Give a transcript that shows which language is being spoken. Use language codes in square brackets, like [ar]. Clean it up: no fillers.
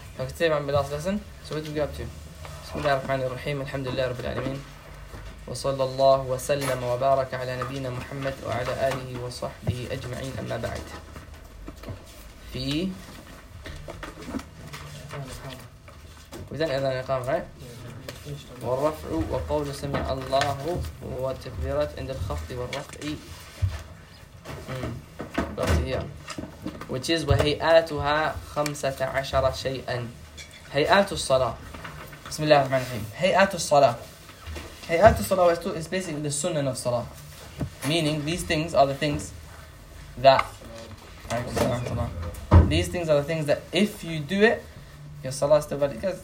[en] Okay, today might be the last lesson. So what did we get up to? [ar] وصلى الله وسلم وبارك على نبينا محمد وعلى آله وصحبه أجمعين أما بعد في وزن إذن إقامة والرفع وقول سمع الله وتكبيرات عند الخفض والرفع [en] which is [ar] وهيئاتها 15 شيئا هيئات الصلاة بسم الله الرحمن الرحيم هيئات الصلاة [en] Hayat al-Salah is basically the sunnah of Salah. Meaning, these things are the things that if you do it, your Salah is still valid.